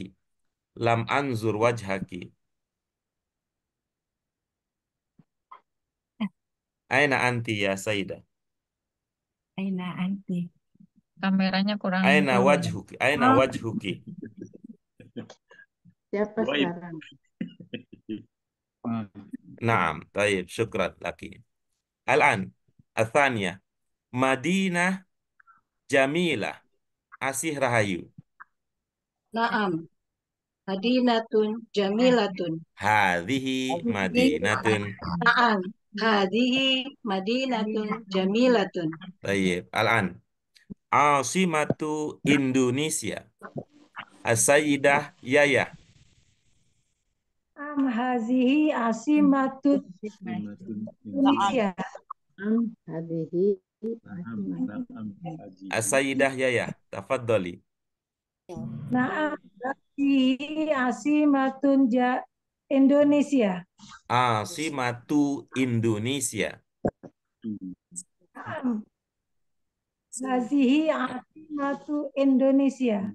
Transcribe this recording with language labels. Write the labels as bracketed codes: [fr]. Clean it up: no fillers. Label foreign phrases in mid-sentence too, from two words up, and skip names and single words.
[ar] لم أنظر وجهك. أين أنتِ يا سيدة? أين أنتِ. [id] Kameranya kurang. [ar] أين وجهكِ؟ أين وجهكِ? [id] Siapa sekarang? [ar] نعم، طيب، شكرا لكِ. الآن، الثانية. مدينة جميلة. Asih Rahayu. نعم. مدينةٌ جميلةٌ. هذه مدينةٌ. Naam. هذه مدينةٌ جميلةٌ. Taib. الآن. عاصمة إندونيسيا. السيدة يايه. هذه عاصمة Simatun Indonesia. Hadhihi نعم. نعم. Haji. السيدة يايه, tafadhali. Naam, هذه عاصمةٌ إندونيسيا. عاصمة إندونيسيا. نعم، هذه عاصمة إندونيسيا.